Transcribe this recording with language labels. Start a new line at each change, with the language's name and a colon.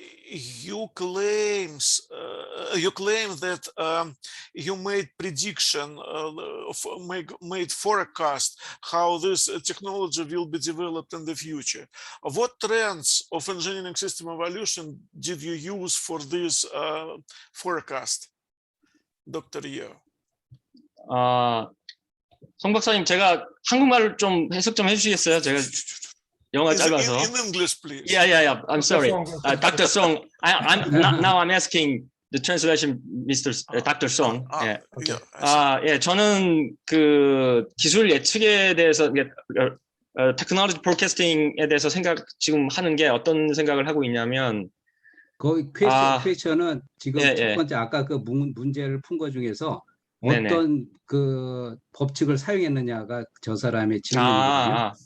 English: You claim that you made prediction, made forecast how this technology will be developed in the future. What trends of engineering system evolution did you use for this forecast, Dr. Yeo?
Korean: 송 박사님, 제가 한국말을 좀 해석 좀 해주시겠어요? 제가 영어가 짧아서.
English: In English, please. Yeah. I'm sorry, Dr. Song. Now I'm asking the translation, Dr. Song.
Korean: 예, 저는 그 기술 예측에 대해서, 테크놀로지 포캐스팅에 대해서 지금 하는 게 어떤 생각을 하고 있냐면. 거기 퀘스천은 지금 첫 번째 아까 그 문제를 푼 거 중에서 어떤 그 법칙을 사용했느냐가 저 사람의 질문이거든요.